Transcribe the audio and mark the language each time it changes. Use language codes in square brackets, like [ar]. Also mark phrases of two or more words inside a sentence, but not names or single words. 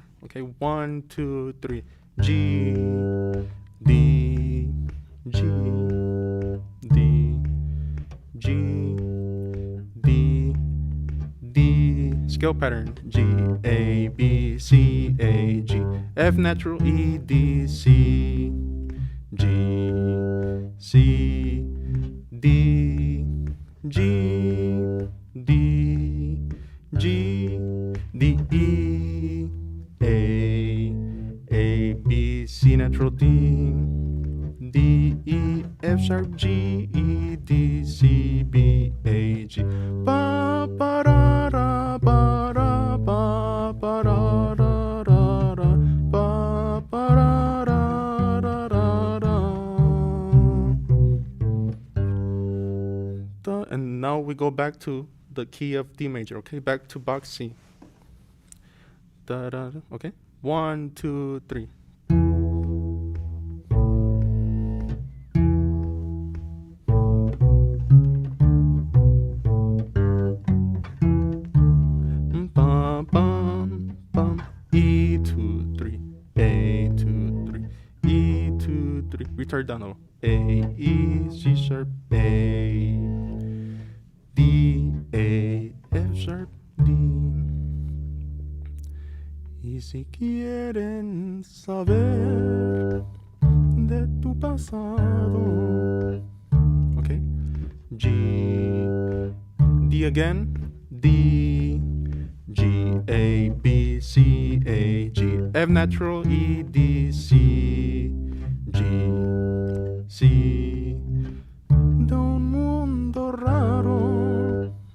[en] Okay, 1, 2, 3, G, D, G, D, G, D, D, scale pattern, G, A, B, C, A, G, F natural, E, D, C, G, C, D, G, D, G, D, E, A, B, C natural, D, D, E, F sharp, G, E, D, C, B, A, G. Ba, ba, da, da, ba, da, ba, ba, da, da, da, da, ba, ba, da, da, da, da, da. And now we go back to the key of D major, okay? Back to box C. Da, da, da, okay? 1, 2, 3. E, 2, 3, A, 2, 3, E, 2, 3, retardando, A, E, C sharp, A, D, A, F sharp, D. [es] Y si quieren saber de tu pasado, [en] okay, G, D again, D, G, A, B, C, A, G, F natural, E, D, C, G, C, [es] de un mundo raro.